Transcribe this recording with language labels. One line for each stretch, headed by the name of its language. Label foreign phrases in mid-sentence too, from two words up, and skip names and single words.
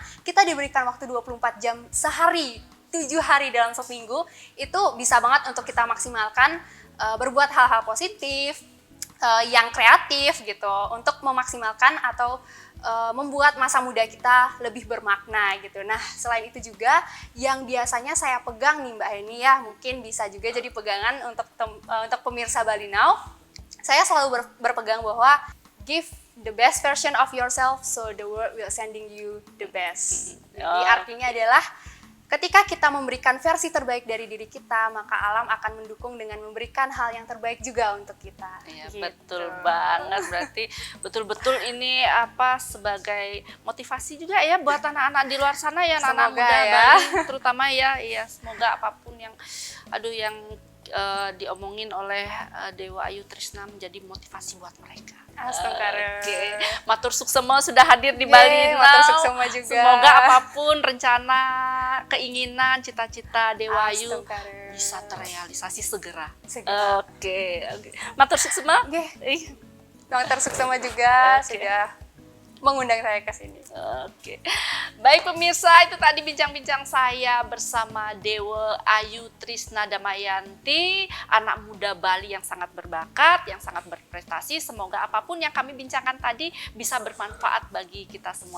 Indonesian: Kita diberikan waktu 24 jam sehari, 7 hari dalam seminggu, itu bisa banget untuk kita maksimalkan, berbuat hal-hal positif, yang kreatif gitu, untuk memaksimalkan atau membuat masa muda kita lebih bermakna gitu. Nah, selain itu juga yang biasanya saya pegang nih Mbak Heni ya, mungkin bisa juga jadi pegangan untuk pemirsa Bali Now. Saya selalu berpegang bahwa
English: give the best version of yourself so the world will sending you the best.
Indonesian: Jadi artinya adalah ketika kita memberikan versi terbaik dari diri kita, maka alam akan mendukung dengan memberikan hal yang terbaik juga untuk kita. Iya, Gitu. betul banget. Berarti betul-betul ini sebagai motivasi juga ya buat anak-anak di luar sana ya, anak-anak Semoga muda ya. Bali terutama ya. Iya, semoga apapun yang diomongin oleh Dewa Ayu Trisna menjadi motivasi buat mereka. Astungkara. Oke,
Balinese: matur suksema
Indonesian: sudah hadir di Bali Now.
Balinese: Matur suksema juga.
Indonesian: Semoga apapun rencana, keinginan, cita-cita Dewayu Astungkara. bisa terrealisasi segera. Segera. Oke.
Balinese: Matur suksema. Nggih. Matur suksema juga
Indonesian: Oke. sudah mengundang saya ke sini. Oke. Baik pemirsa, itu tadi bincang-bincang saya bersama Dewa Ayu Trisna Damayanti, anak muda Bali yang sangat berbakat, yang sangat berprestasi. Semoga apapun yang kami bincangkan tadi bisa bermanfaat bagi kita semua.